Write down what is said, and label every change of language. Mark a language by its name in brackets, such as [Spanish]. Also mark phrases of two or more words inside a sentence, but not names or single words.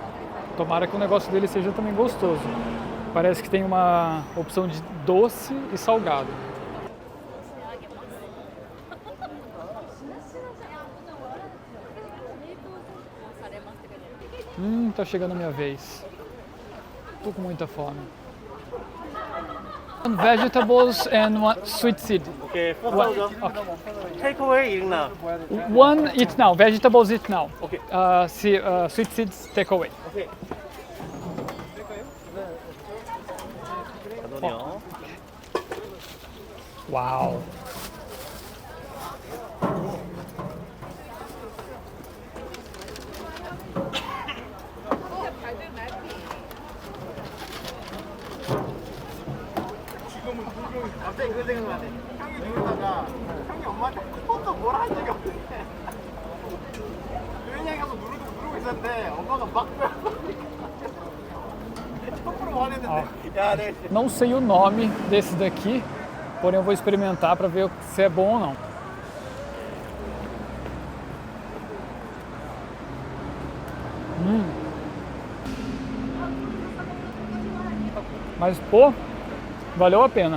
[Portuguese] Tomara que o negócio dele seja também gostoso. Parece que tem uma opção de doce e salgado. Tá chegando a minha vez. Tô com muita fome. [English] Vegetables and one sweet seed. Okay, Okay. take away eating now. One eat now. Vegetables eat now. Okay. Sweet seeds take away. Okay. [Portuguese] Uau. [Korean] 갑자기 그 생각나네. 형이 누르다가 형이 엄마한테 또 뭐라 한 적이 없는데 도현이 형이 가서 누르고 있었는데 엄마가 막 척으로 화냈는데 야, 내 [Portuguese] Não sei o nome desse daqui, porém eu vou experimentar para ver se é bom ou não. Mas, pô, valeu a pena.